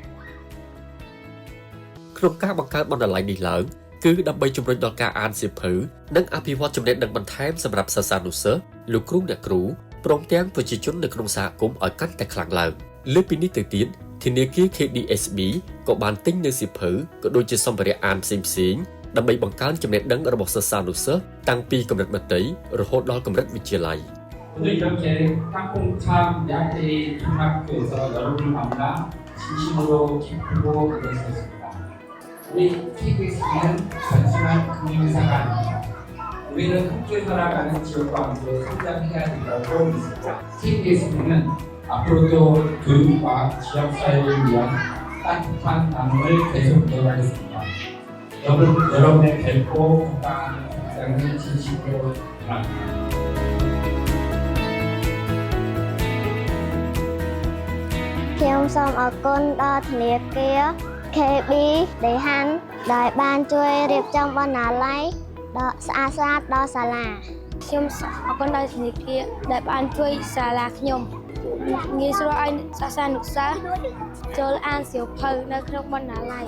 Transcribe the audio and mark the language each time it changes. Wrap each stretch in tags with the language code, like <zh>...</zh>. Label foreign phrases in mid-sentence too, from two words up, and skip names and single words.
<km>ក្នុងការបង្កើតបណ្ណាល័យនេះឡើងគឺដើម្បីជំរុញដល់ការអានសៀវភៅនិងអភិវឌ្ឍចំណេះដឹងបន្ថែមសម្រាប់សិស្សានុសិស្សលោកគ្រូអ្នកគ្រូព្រមទាំងប្រជាជននៅក្នុងសហគមន៍ឲ្យកាន់តែខ្លាំងឡើងលើពីនេះទៅទៀតធនាគារ KDSB ក៏បានទិញនៅសៀវភៅក៏ដូចជាសម្ភារៈអានផ្សេងៗដើម្បីបង្កើនចំណេះដឹងរបស់សិស្សានុសិស្សតាំងពីកម្រិតមត្តេយ្យរហូតដល់កម្រិតវិទ្យាល័យ</km> <ko>오늘 이렇게 땅콩참 야들이 중학교에서 여러분을 만나 진심으로 기쁘고 그랬었습니다. 우리 KBS는 단순한 금융회사가 아닙니다. 우리는 함께 살아가는 지역과 함께 성장해야 된다고 믿습니다. KBS는 앞으로도 교육과 지역사회를 위한 따뜻한 나눔을 계속 이어가겠습니다. 여러분의 밝고 건강한 성장을 진심으로 바랍니다.</ko> <km>ខ្ញុំសូមអរគុណដល់ធនាគារ KB ដែលហាន់ដែលបានជួយរៀបចំបណ្ណាល័យដ៏ស្អាតស្អាតដល់សាលាខ្ញុំអរគុណដល់ធនាគារដែលបានជួយសាលាខ្ញុំងាយស្រួលឲ្យសិស្សានុសិស្សចូលអានសៀវភៅនៅក្នុងបណ្ណាល័យ</km>